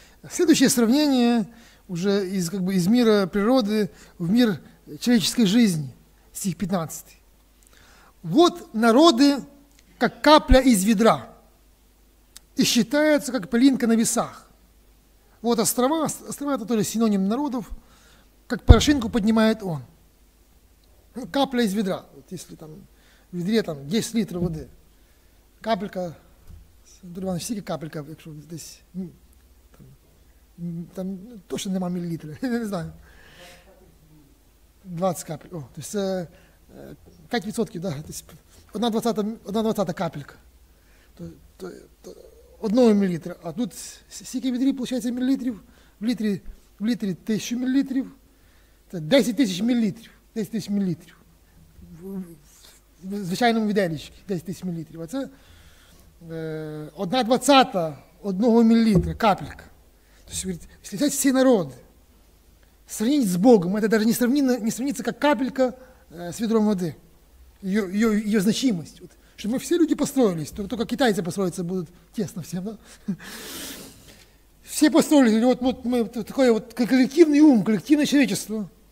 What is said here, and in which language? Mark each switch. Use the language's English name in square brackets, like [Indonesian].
[Russian] Следующее сравнение уже из мира природы в мир человеческой жизни. Стих 15. «Вот народы, как капля из ведра, и считаются, как пылинка на весах. Вот острова это тоже синоним народов, как порошинку поднимает Он». Капля из ведра. [Ukrainian] Вот если там в ведре 10 литров воды, капелька, скільки капелька, якщо десь, там точно нема мілілітра, я не знаю. [Russian] 20 капель. То есть 5%, да, то есть 1/20 капелька. То 1 мл. [Ukrainian] А тут скільки в відрі, виходить, мілілітрів? В літрі 1000 мілілітрів. Це 10 тисяч мілілітрів. 10 тисяч мілілітрів. В звичайному віделічці 10 тисяч мілілітрів. А це 1/20 1 мл капелька. [Russian] То есть, говорит, если взять все народы, сравнить с Богом, это даже не сравнится, как капелька с ведром воды. Ее значимость. Вот, чтобы мы все люди построились, только китайцы построиться будут тесно всем. Да? Все построились, вот мы такое вот коллективный ум, коллективное человечество.